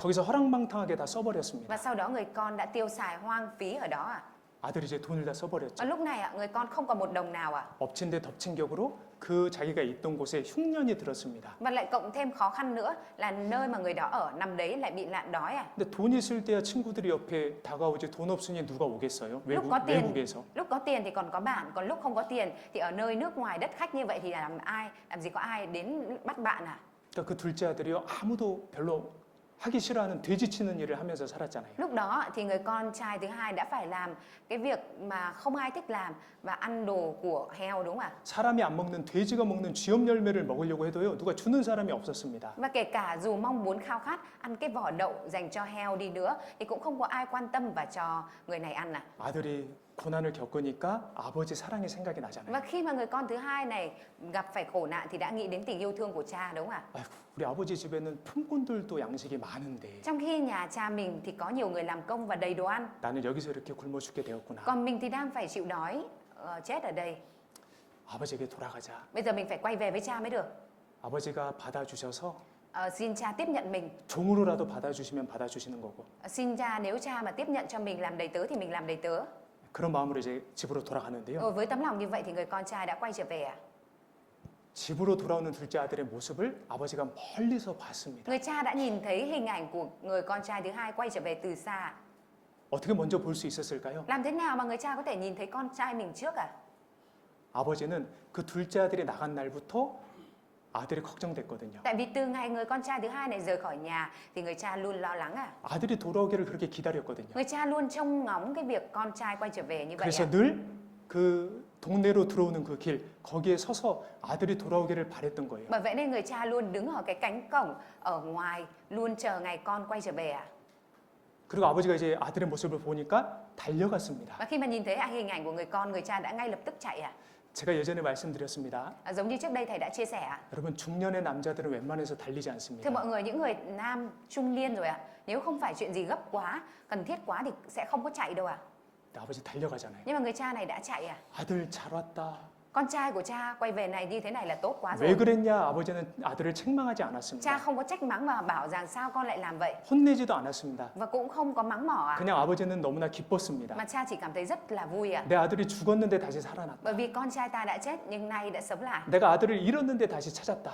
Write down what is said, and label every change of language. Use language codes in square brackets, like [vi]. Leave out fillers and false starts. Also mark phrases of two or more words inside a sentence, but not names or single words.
[ko] 거기서 허랑방탕하게 다 써버렸습니다. [vi] Và sau đó người con đã tiêu xài hoang phí ở đó ạ. [ko] 아들이 이제 돈을 다 [vi] Và [ko] 써버렸죠. [vi] lúc này ạ, người con không còn một đồng nào ạ. [ko] 엎친 데 덮친 격으로 그 자기가 있던 곳에 흉년이 들었습니다. [vi] Và lại cộng thêm khó khăn nữa là nơi mà người đó ở nằm đấy lại bị nạn đói ạ. [ko] 근데 돈 있을 때야 친구들이 옆에 다가오지 돈 없으니 누가 오겠어요? [vi] Lúc có tiền, [ko] 외국에서. [vi] lúc có tiền thì còn có bạn, còn lúc không có tiền thì ở nơi nước ngoài đất khách như vậy thì làm gì có ai đến bắt bạn à? [ko] 그러니까 그 둘째 아들이요 아무도 별로 하기 싫어하는 돼지치는 일을 하면서 살았잖아요. [vi] Lúc đó thì người con trai thứ hai đã phải làm cái việc mà không ai thích làm và ăn đồ của heo, đúng không ạ? [ko] 사람이 안 먹는 돼지가 먹는 쥐염 열매를 먹으려고 해도요 누가 주는 사람이 없었습니다. [vi] Và kể cả dù mong muốn khao khát ăn cái vỏ đậu dành cho heo đi nữa thì cũng không có ai quan tâm và cho người này ăn à. [ko] 아들이 고난을 겪으니까 아버지 사랑이 생각이 나잖아요. [vi] Và khi mà người con thứ hai này gặp phải khổ nạn thì đã nghĩ đến tình yêu thương của cha, đúng không ạ? [ko] 아이고, 우리 아버지 집에는 품꾼들도 양식이 많은데 [vi] Trong khi nhà cha mình thì có nhiều người làm công và đầy đồ ăn, [ko] 나는 여기서 이렇게 굶어 죽게 되었구나. [vi] còn mình thì đang phải chịu đói, chết ở đây. [ko] 아버지에게 돌아가자. [vi] Bây giờ mình phải quay về với cha mới được. [ko] 아버지가 받아주셔서 [vi] Xin cha tiếp nhận mình. [ko] 종으로라도 받아주시면 받아주시는 거고 [vi] Xin cha nếu cha mà tiếp nhận cho mình làm đầy tớ thì mình làm đầy tớ. [ko] 그런 마음으로 이제 집으로 돌아가는데요. [vi] Với tấm lòng như vậy thì người con trai đã quay trở về ạ. [ko] 집으로 돌아오는 둘째 아들의 모습을 아버지가 멀리서 봤습니다. [vi] Người cha đã nhìn thấy hình ảnh của người con trai thứ hai quay trở về từ xa. [ko] 어떻게 먼저 볼 수 있었을까요? [vi] Làm thế nào mà người cha có thể nhìn thấy con trai mình trước à? [ko] 아버지는 그 둘째 아들이 나간 날부터 아들이 걱정됐거든요. [vi] Tại vì từ ngày người con trai thứ hai này rời khỏi nhà thì người cha luôn lo lắng à. [ko] 아들이 돌아오기를 그렇게 기다렸거든요. [vi] Người cha luôn trông ngóng cái việc con trai quay trở về như vậy [ko] 그래서 [vi] à. [ko] 늘 그 동네로 들어오는 그 길 거기에 서서 아들이 돌아오기를 바랬던 거예요. [vi] Bởi vậy nên người cha luôn đứng ở cái cánh cổng ở ngoài luôn chờ ngày con quay trở về à. [ko] 그리고 아버지가 이제 아들의 모습을 보니까 달려갔습니다. [vi] Và khi mà nhìn thấy hình ảnh của người con, người cha đã ngay lập tức chạy à. [ko] 제가 예전에 말씀드렸습니다. [vi] Giống như trước đây thầy đã chia sẻ ạ. [ko] 여러분 중년의 남자들은 웬만해서 달리지 [vi] Thưa [ko] 않습니다. [vi] mọi người, những người nam trung niên rồi ạ, nếu không phải chuyện gì gấp quá, cần thiết quá thì sẽ không có chạy đâu ạ. [ko] 아버지 달려가잖아요. [vi] Nhưng mà người cha này đã chạy à. [ko] 아들 잘 왔다. [vi] Con trai của cha quay về này như thế này là tốt quá [ko] 왜 [vi] rồi. [ko] 그랬냐? 아버지는 아들을 책망하지 [vi] Cha [ko] 않았습니다. [vi] không có trách mắng mà bảo rằng sao con lại làm vậy. [ko] 혼내지도 않았습니다. [vi] Và cũng không có mắng mỏ à. [ko] 그냥 아버지는 너무나 기뻤습니다. [vi] Mà cha chỉ cảm thấy rất là vui à. [ko] 내 아들이 죽었는데 다시 살아났다. [vi] Bởi vì con trai ta đã chết nhưng nay đã sống lại. [ko] 내가 아들을 잃었는데 다시 찾았다.